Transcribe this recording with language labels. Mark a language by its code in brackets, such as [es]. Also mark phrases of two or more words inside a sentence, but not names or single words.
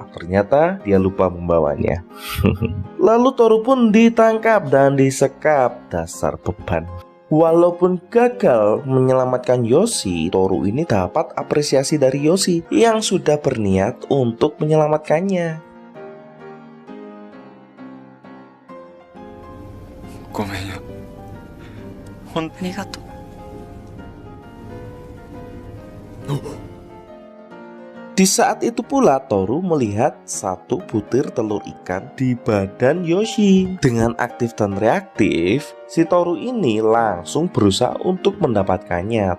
[id] Ternyata dia lupa membawanya. Lalu Toru pun ditangkap dan disekap. Dasar beban. Walaupun gagal menyelamatkan Yoshi, Toru ini dapat apresiasi dari Yoshi yang sudah berniat untuk menyelamatkannya. [ja] ごめんよ。ありがとう。 [id] Di saat itu pula Toru melihat satu butir telur ikan di badan Yoshi. Dengan aktif dan reaktif, si Toru ini langsung berusaha untuk mendapatkannya.